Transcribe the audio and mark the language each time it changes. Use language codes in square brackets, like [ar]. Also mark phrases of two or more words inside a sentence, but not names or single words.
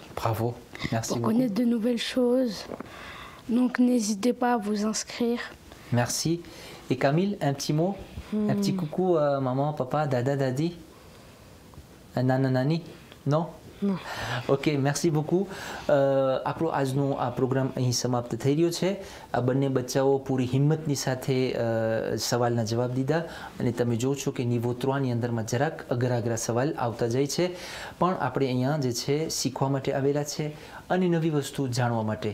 [fr] Bravo, merci beaucoup. Pour connaître de nouvelles choses, donc n'hésitez pas à vous inscrire. Merci. Et Camille, un petit mot, un petit coucou à maman, papa, [gu] દાદા, દાદી, નાના, નાની? [fr] Non? Non. Ok, merci beaucoup. [gu] આપણો આજનો આ પ્રોગ્રામ અહીં સમાપ્ત થઈ રહ્યો છે. આ બંને બચ્ચાઓ પૂરી હિંમતની સાથે સવાલના જવાબ દીધા અને તમે જો છો કે નિવો 3ની અંદરમાં જરાક અઘરા સવાલ આવતા જાય છે, પણ આપણે અહીંયા જે છે શીખવા માટે આવેલા છે અને નવી વસ્તુ જાણવા માટે.